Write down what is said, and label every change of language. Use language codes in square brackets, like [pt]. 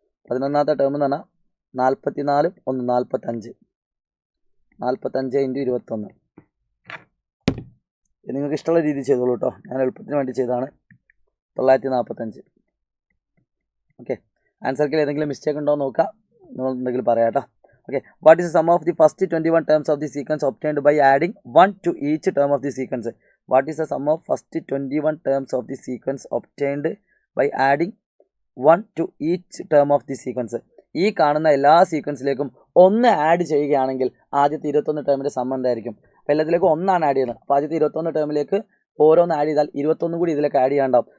[ml] 11ാമത്തെ term എന്ന് പറഞ്ഞാൽ 44 1 45 45 × 21. നിങ്ങൾക്ക് ഇഷ്ടമുള്ള രീതിയിൽ ചെയ്തോളൂ കേട്ടോ. ഞാൻ എളുപ്പത്തിന് വേണ്ടി ചെയ്തതാണ്. 945. ഓക്കെ, ആൻസർക്കിൽ ഏതെങ്കിലും മിസ്റ്റേക്ക് ഉണ്ടോ എന്ന് നോക്കാം. നിങ്ങൾ എന്തെങ്കിലും പറയാം കേട്ടോ. [en] Okay, what is the sum of the first 21 terms of the sequence obtained by adding 1 to each term of the sequence? What is the sum of first 21 terms of the sequence obtained by adding 1 to each term of the sequence? [ml] ഈ കാണുന്ന എല്ലാ സീക്വൻസിലേക്കും 1 add ചെയ്യുകയാണെങ്കിൽ ആദ്യത്തെ 21 ടേമിൻ്റെ some എന്തായിരിക്കും? അപ്പോൾ എല്ലാത്തിലേക്കും 1 ആണ് add ചെയ്യുന്നത്. അപ്പോൾ ആദ്യത്തെ 21 ടേമിലേക്ക് ഓരോന്ന് ആഡ് ചെയ്താൽ 21 കൂടി ഇതിലേക്ക് ആഡ് ചെയ്യാണ്ടാവും.